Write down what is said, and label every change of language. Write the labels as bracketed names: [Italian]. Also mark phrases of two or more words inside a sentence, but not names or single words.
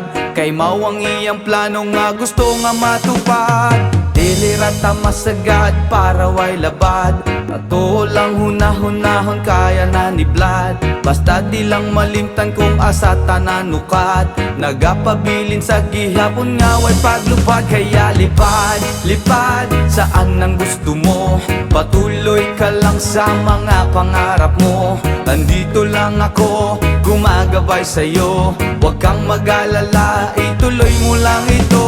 [Cebuano] Kay mao ang iyang plano nga gusto nga matupad. Dili rata masagad para way labad. Ato lang hunahon kaya na ni Vlad. Basta di lang malimtan kung asa tananukad. Nagapabilin sa gihapon nga way paglupad. [Filipino] Kaya lipad, lipad saan ang gusto mo. Patuloy ka lang sa mga pangarap mo. Andito lang ako, gumagabay sa'yo. Huwag kang mag-alala, ituloy mo lang ito.